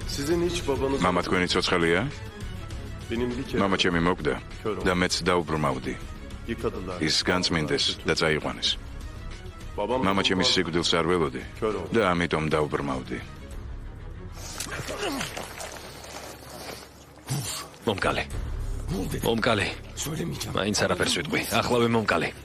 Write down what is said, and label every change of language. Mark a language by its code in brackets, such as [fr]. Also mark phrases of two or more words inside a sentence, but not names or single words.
[tr] Sizin hiç babanız... [ka] მამა თქვენი ცოცხალია? [tr] Benim bir kere [ka] მამა ჩემი მოკდა და მეც დაუბრმავდი. yıkadılar. ის განწმინდეს და წაიყვანეს. Babam... მამა ჩემის სიკვდილს არ ველოდი და ამიტომ დაუბრმავდი. მომკალე. მომკალე. მაინც არაფერს ვიტყვი. ახლავე მომკალე.